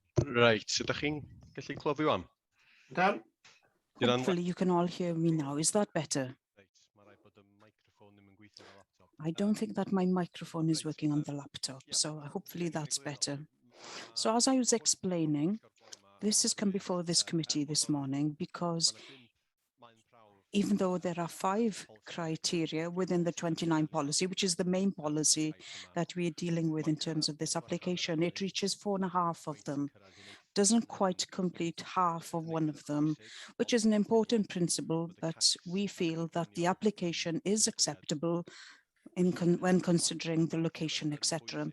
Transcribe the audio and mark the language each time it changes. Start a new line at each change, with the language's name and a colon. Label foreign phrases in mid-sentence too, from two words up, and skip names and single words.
English: Right, so
Welsh: ydych chi'n gallu clywed fi wan? Dan?
English: Hopefully you can all hear me now. Is that better? I don't think that my microphone is working on the laptop, so hopefully that's better. So as I was explaining, this has come before this committee this morning because even though there are 5 criteria within the 29 policy, which is the main policy that we are dealing with in terms of this application, it reaches 4.5 of them, doesn't quite complete half of one of them, which is an important principle, but we feel that the application is acceptable when considering the location, etc.